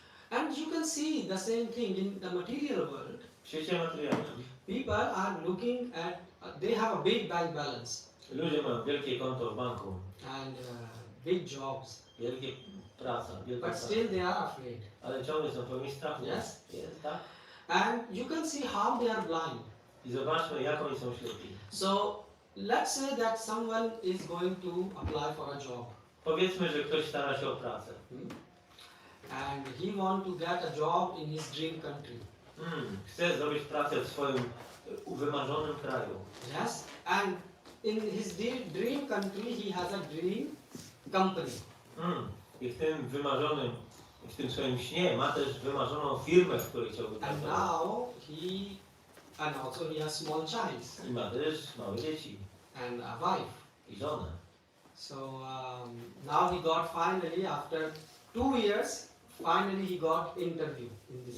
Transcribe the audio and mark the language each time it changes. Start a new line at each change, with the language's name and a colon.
English: And you can see the same thing in the material world.
Polish: W świecie materialnym
English: People are looking at, they have a big bank balance
Polish: ludzie mają wielkie konto w banku,
English: and big jobs,
Polish: wielkie praca, wielka
English: but
Polish: praca,
English: still they are afraid.
Polish: ale ciągle są pełni strachu.
English: Yes.
Polish: Jest, tak?
English: And you can see how they are blind.
Polish: I zobaczmy, jak oni są ślepi.
English: So let's say that someone is going to apply for a job
Polish: Powiedzmy, że ktoś stara się o pracę.
English: and he want to get a job in his dream country.
Polish: Chce zrobić pracę w swoim wymarzonym kraju.
English: Yes, and in his dream country he has a dream company.
Polish: I w tym wymarzonym, w tym swoim śnie ma też wymarzoną firmę, w której chciałby
English: And
Polish: pracować.
English: now and also he has small child
Polish: I ma też małe dzieci
English: and a wife.
Polish: i żonę.
English: So now he got finally after 2 years, finally he got interview in this.